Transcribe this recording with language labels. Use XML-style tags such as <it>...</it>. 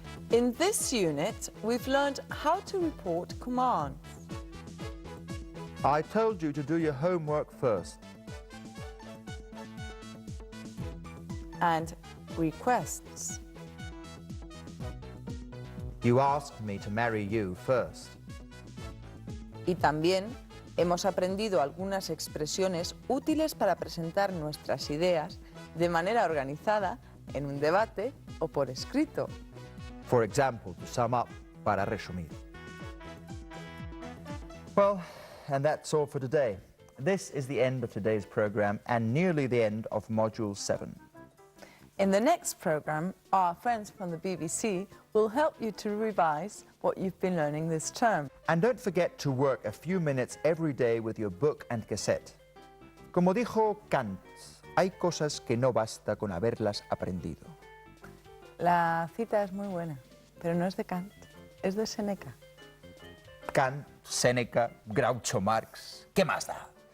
<en>In this unit, we've learned how to report commands. I told you to do your homework first. And requests. You asked me to marry you first.</en> <es>Y también hemos aprendido algunas expresiones útiles para presentar nuestras ideas de manera organizada en un debate o por escrito.</es> <en>For example, to sum up,</en> <es>para resumir.</es> <en>Well, and that's all for today. This is the end of today's program and nearly the end of Module 7. In the next program, our friends from the BBC will help you to revise what you've been learning this term. And don't forget to work a few minutes every day with your book and cassette.</en> <es>Como dijo Kant, hay cosas que no basta con haberlas aprendido. La cita es muy buena, pero no es de Kant, es de Séneca. Kant, Séneca, Groucho Marx, ¿qué más da?</es>